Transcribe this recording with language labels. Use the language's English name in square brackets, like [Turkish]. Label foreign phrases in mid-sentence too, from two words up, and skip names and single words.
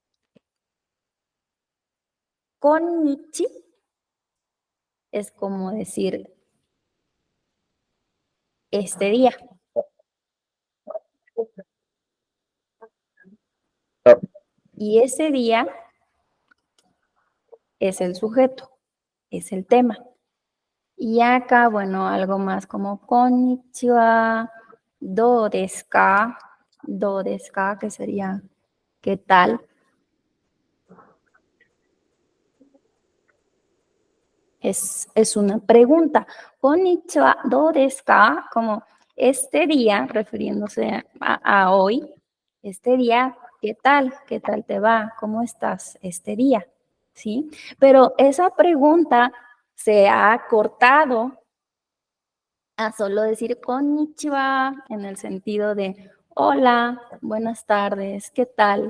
[Spanish] Konnichi es como decir este día. Ah, Y ese día es el sujeto, es el tema. Y acá, bueno, algo más como [Japanese] こんにちは、どうですか, [Spanish] que sería ¿qué tal? Es una pregunta. [Japanese] こんにちは、どうですか? [Spanish] Como este día, refiriéndose a hoy, este día, ¿qué tal? ¿Qué tal te va? ¿Cómo estás este día? ¿Sí? Pero esa pregunta se ha cortado a solo decir konnichiwa en el sentido de hola, buenas tardes, ¿qué tal?